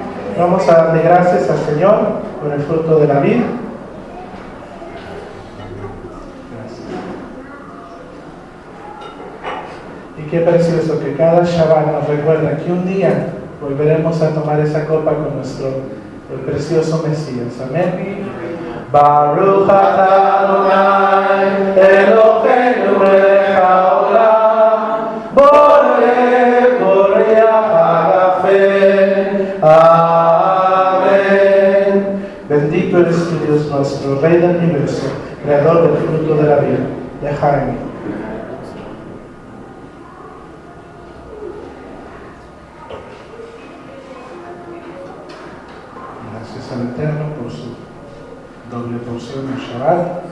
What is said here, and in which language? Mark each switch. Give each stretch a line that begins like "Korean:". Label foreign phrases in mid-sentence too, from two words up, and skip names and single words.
Spanish: Vamos a darle gracias al Señor por el fruto de la vida. Y qué precioso que cada Shabbat nos recuerda que un día volveremos a tomar esa copa con el precioso Mesías. Amén.
Hebrew: ברוך אתה אדוני אלוהינו מלך העולם בורא הגפן.
Spanish: Amén. Bendito eres tu Dios nuestro, Rey del universo, Creador del fruto de la vida. De Jaime. Gracias al Eterno por su doble porción de Shabbat.